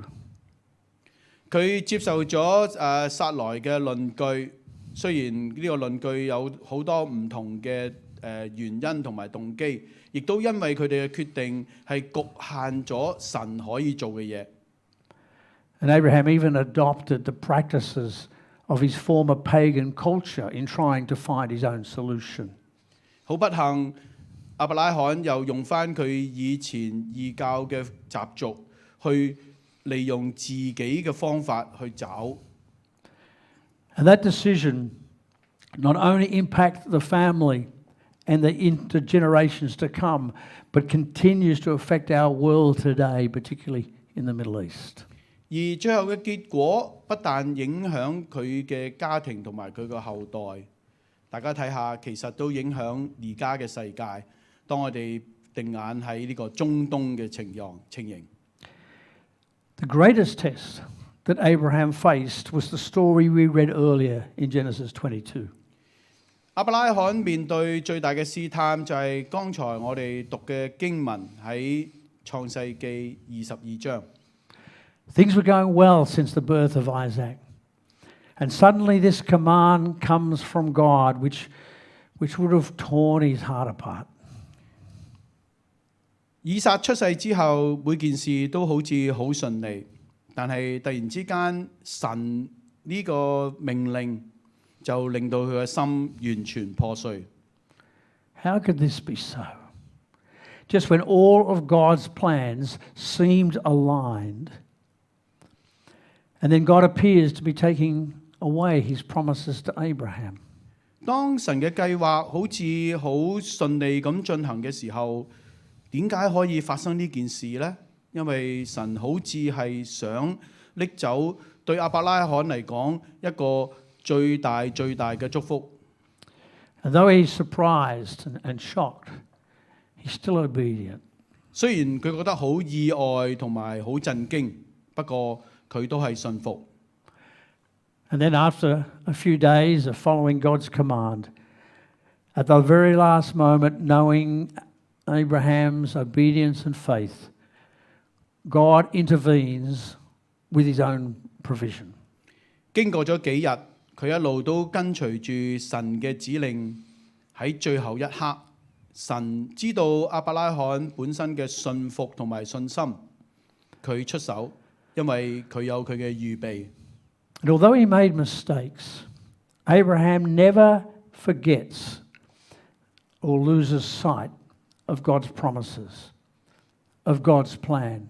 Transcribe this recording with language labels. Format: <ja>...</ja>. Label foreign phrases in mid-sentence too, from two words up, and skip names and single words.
<yue>佢接受咗撒萊嘅論據，雖然呢個論據有好多唔同嘅原因同埋動機，亦都因為佢哋嘅決定係局限咗神可以做嘅嘢。</yue> <en>And Abraham even adopted the practices of his former pagan culture in trying to find his own solution.</en> <yue>好不幸，亞伯拉罕又用翻佢以前異教嘅習俗，去利用自己嘅方法去找。</yue> <en>And that decision not only impacted the family and the intergenerations to come, but continues to affect our world today, particularly in the Middle East.</en> <yue>而最後嘅結果不但影響佢嘅家庭同埋佢個後代，大家睇下，其實都影響而家嘅世界。當我哋定眼喺呢個中東嘅情形。</yue> <en>The greatest test that Abraham faced was the story we read earlier in Genesis 22.</en> <yue>亞伯拉罕面對最大嘅試探就係剛才我哋讀嘅經文喺創世記22章。</yue> <en>Things were going well since the birth of Isaac. And suddenly this command comes from God, which would have torn his heart apart.</en> <yue>以撒出世之後，每件事都好似好順利，但係突然之間，神呢個命令就令到佢嘅心完全破碎。</yue> <en>How could this be so? Just when all of God's plans seemed aligned, and then God appears to be taking away his promises to Abraham.</en> <yue>當神嘅計劃好似好順利咁進行嘅時候，點解可以發生呢件事呢？因為神好似係想拎走對亞伯拉罕嚟講一個最大嘅祝福。</yue> <en>And though he's surprised and shocked, he's still obedient.</en> <yue>雖然佢覺得好意外同埋好震驚，不過佢都係信服。</yue> <en>And then after a few days of following God's command, at the very last moment, knowing Abraham's obedience and faith, God intervenes with his own provision.</en> <yue>經過咗幾日，佢一路都跟隨住神嘅指令，喺最後一刻，神知道亞伯拉罕本身嘅信服同埋信心，佢出手，因為佢有佢嘅預備。</yue> <en>And although he made mistakes, Abraham never forgets or loses sight of God's promises, of God's plan.</en>